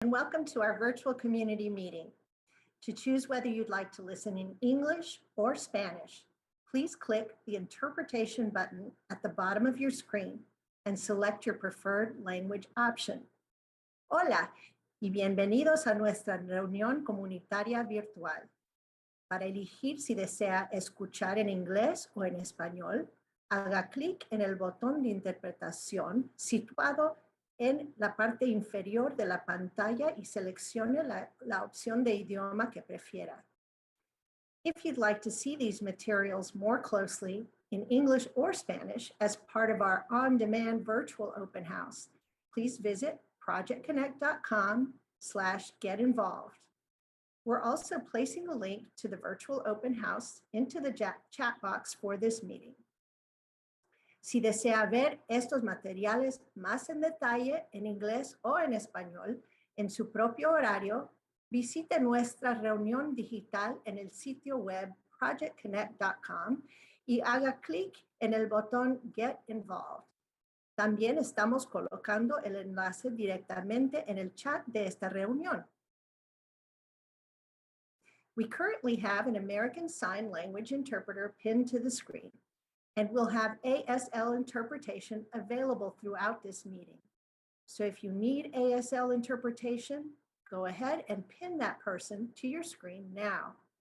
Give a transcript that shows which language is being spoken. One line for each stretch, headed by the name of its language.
English: and welcome to our virtual community meeting. To choose whether you'd like to listen in English or Spanish, please click the interpretation button at the bottom of your screen and select your preferred language option.
Spanish: Hola y bienvenidos a nuestra reunión comunitaria virtual. Para elegir si desea escuchar en inglés o en español, haga clic en el botón de interpretación situado en la parte inferior de la pantalla y seleccione la opción de idioma que prefiera.
English: If you'd like to see these materials more closely in English or Spanish as part of our on-demand virtual open house, please visit projectconnect.com/get-involved. We're also placing a link to the virtual open house into the chat box for this meeting.
Spanish: Si desea ver estos materiales más en detalle en inglés o en español en su propio horario, visite nuestra reunión digital en el sitio web projectconnect.com y haga clic en el botón Get Involved. También estamos colocando el enlace directamente en el chat de esta reunión.
English: We currently have an American Sign Language interpreter pinned to the screen, and we'll have ASL interpretation available throughout this meeting. So if you need ASL interpretation, go ahead and pin that person to your screen now.